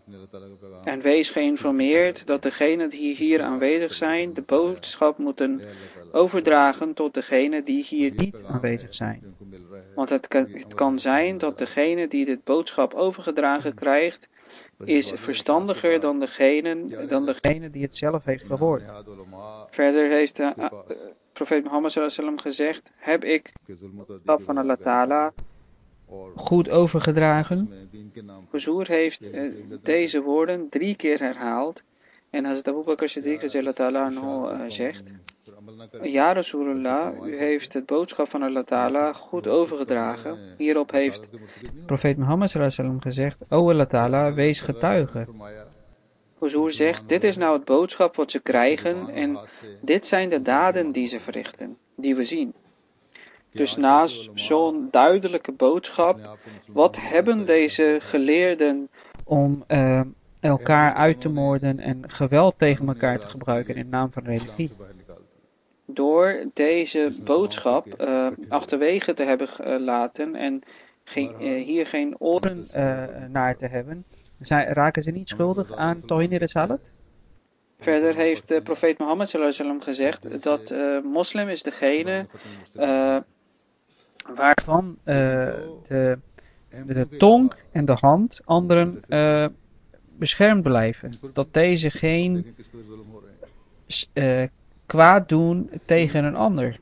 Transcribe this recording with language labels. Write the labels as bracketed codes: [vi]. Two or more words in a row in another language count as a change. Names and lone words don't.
[nl] En wees geïnformeerd dat degenen die hier aanwezig zijn, de boodschap moeten overdragen tot degenen die hier niet aanwezig zijn. Want het kan zijn dat degene die dit boodschap overgedragen krijgt, is verstandiger dan degene die het zelf heeft gehoord. Verder heeft profeet Mohammed [ar] صلى الله عليه وسلم [nl] gezegd, heb ik de van Allah Ta'ala goed overgedragen. Huzur heeft deze woorden 3 keer herhaald. En Hazrat Abu Bakr Siddiq zegt, ja Rasulullah, u heeft het boodschap van Allah Ta'ala goed overgedragen. Hierop heeft profeet Mohammed [ar] صلى الله عليه وسلم [nl] gezegd, o Allah Ta'ala, wees getuige. Huzur zegt, dit is nou het boodschap wat ze krijgen en dit zijn de daden die ze verrichten, die we zien. Dus naast zo'n duidelijke boodschap, wat hebben deze geleerden om elkaar uit te moorden en geweld tegen elkaar te gebruiken in naam van religie? Door deze boodschap achterwege te hebben gelaten en hier geen oren naar te hebben, raken ze niet schuldig aan [ar] توحيد رسالت? [nl] Verder heeft de profeet Mohammed [ar] صلى الله عليه وسلم [nl] gezegd dat moslim is degene waarvan de tong en de hand anderen beschermd blijven. Dat deze geen kwaad doen tegen een ander.